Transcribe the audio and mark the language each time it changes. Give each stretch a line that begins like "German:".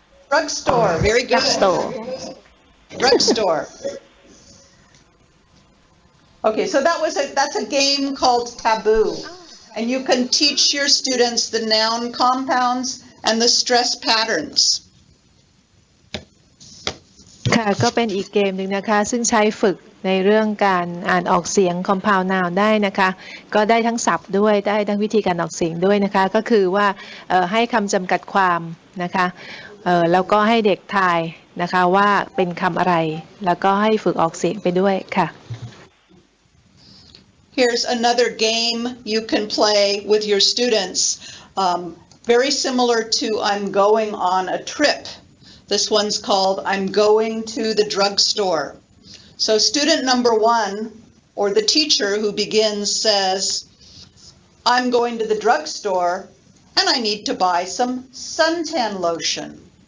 English: Drugstore. Very good. Drugstore. Okay, so that's a game called Taboo. And you can teach your students the noun compounds and the stress patterns.
Thai: ค่ะก็เป็นอีกเกมหนึ่งนะคะซึ่งใช้ฝึกในเรื่องการอ่านออกเสียง compound noun ได้นะคะก็ได้ทั้งศัพท์ด้วยได้ทั้งวิธีการออกเสียงด้วยนะคะก็คือว่าให้คำจำกัดความนะคะ แล้วก็ให้เด็กทายนะคะว่าเป็นคำอะไรแล้วก็ให้ฝึกออกเสียงไปด้วยค่ะ
English: Here's another game you can play with your students, very similar to I'm going on a trip. This one's called I'm going to the drugstore. So student number 1, or the teacher who begins, says, I'm going to the drugstore and I need to buy some suntan lotion.